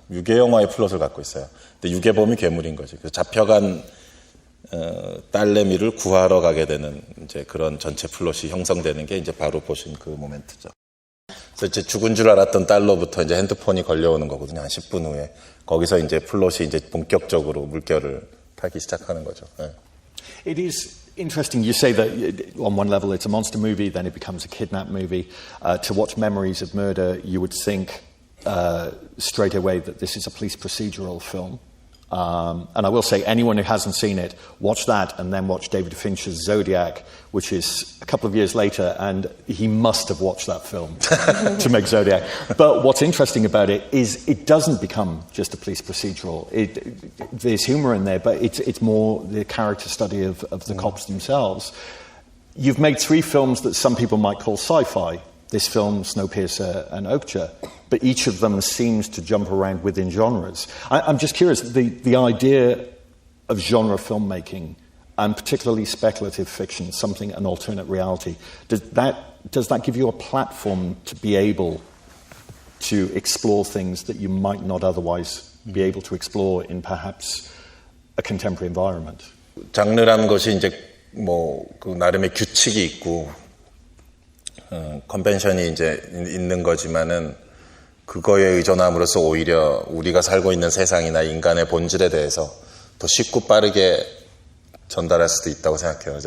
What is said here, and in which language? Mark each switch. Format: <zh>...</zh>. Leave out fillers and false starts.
<ko>유괴 영화의 플롯을 갖고 있어요. 근데 유괴범이 괴물인 거지. 그래서 잡혀간 딸내미를 구하러 가게 되는 이제 그런 전체 플롯이 형성되는 게 이제 바로 보신 그 모멘트죠. 그래서 이제 죽은 줄 알았던 딸로부터 이제 핸드폰이 걸려오는 거거든요. 한 10분 후에. 거기서 이제 플롯이 이제 본격적으로 물결을 타기 시작하는 거죠.</ko> <en>It is interesting. You say that on one level it's a monster movie, then it becomes a kidnap movie. To watch Memories of Murder, you would think straight away that this is a police procedural film. And I will say, anyone who hasn't seen it, watch that and then watch David Fincher's Zodiac, which is a couple of years later, and he must have watched that film to make Zodiac. But what's interesting about it is it doesn't become just a police procedural. There's humour in there, but it's more the character study of the cops themselves. You've made 3 films that some people might call sci-fi. This film, Snowpiercer and Okja, but each of them seems to jump around within genres. I'm just curious, the idea of genre filmmaking, and particularly speculative fiction, something, an alternate reality, does that give you a platform to be able to explore things that you might not otherwise be able to explore in perhaps a contemporary environment?</en> <ko>장르라는 것이 이제 뭐 그 나름의 규칙이 있고 컨벤션이 이제 있는 거지만은 그거에 의존함으로써 오히려 우리가 살고 있는 세상이나 인간의 본질에 대해서 더 쉽고 빠르게 전달할 수도 있다고 생각해요.</ko>